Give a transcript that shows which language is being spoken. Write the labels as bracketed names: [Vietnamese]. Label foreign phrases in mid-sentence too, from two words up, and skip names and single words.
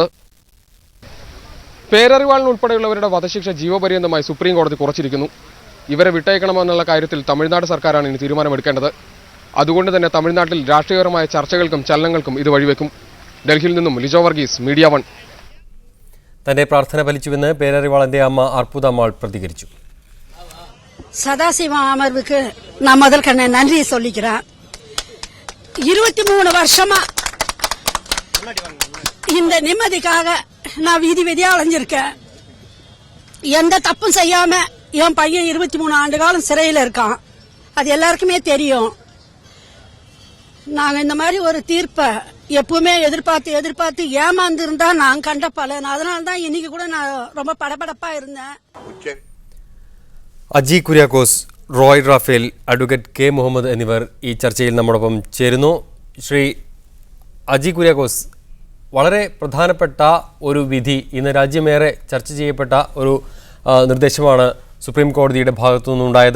[Malayalam] പേരറിവാളൻ ഉൾപ്പെടെയുള്ളവരുടെ വധശിക്ഷ ജീവപര്യന്തമായി സുപ്രീം കോടതി കുറച്ചിരിക്കുന്നു. ഇവരെ വിട്ടയക്കണമെന്നുള്ള കാര്യത്തിൽ തമിഴ്നാട് സർക്കാരാണ് ഇനി തീരുമാനമെടുക്കേണ്ടത്. അതുകൊണ്ട് തന്നെ തമിഴ്നാട്ടിൽ രാഷ്ട്രീയപരമായ ചർച്ചകൾക്കും ചലനങ്ങൾക്കും ഇത് വഴിവെക്കും. ഡൽഹിയിൽ നിന്നും ലിജോ വർഗീസ്, മീഡിയ 1. തന്റെ പ്രാർത്ഥന ഫലിച്ചുവെന്ന് പേരറിവാളന്റെ അമ്മ അർപ്പുതമ്മാൾ പ്രതികരിച്ചു. [Tamil] சதாசிவ அமர்வுக்கு நான் முதல் நன்றி சொல்லிக்கிறேன். 23 வருஷமா இந்த நிம்மதிக்காக நான் வீதி வீதியா அலைஞ்சிருக்கேன். எந்த தப்பும் செய்யாம என் பையன் 23 ஆண்டு காலம் சிறையில் இருக்கான். அது எல்லாருக்குமே தெரியும். நாங்க இந்த மாதிரி ஒரு தீர்ப்பை எப்பவுமே எதிர்பார்த்து ஏமாந்து இருந்தா நான் கண்ட பலன். அதனாலதான் இன்னைக்கு கூட நான் ரொம்ப படபடப்பா இருந்தேன். [Malayalam] അജി കുര്യാക്കോസ്, റോയ് റാഫേൽ, അഡ്വക്കേറ്റ് കെ മുഹമ്മദ് എന്നിവർ ഈ ചർച്ചയിൽ നമ്മോടൊപ്പം ചേരുന്നു. ശ്രീ അജി കുര്യാക്കോസ്, വളരെ പ്രധാനപ്പെട്ട ഒരു വിധി, ഇന്ന് രാജ്യമേറെ ചർച്ച ചെയ്യപ്പെട്ട ഒരു നിർദ്ദേശമാണ് സുപ്രീം കോടതിയുടെ ഭാഗത്തു നിന്നുണ്ടായത്.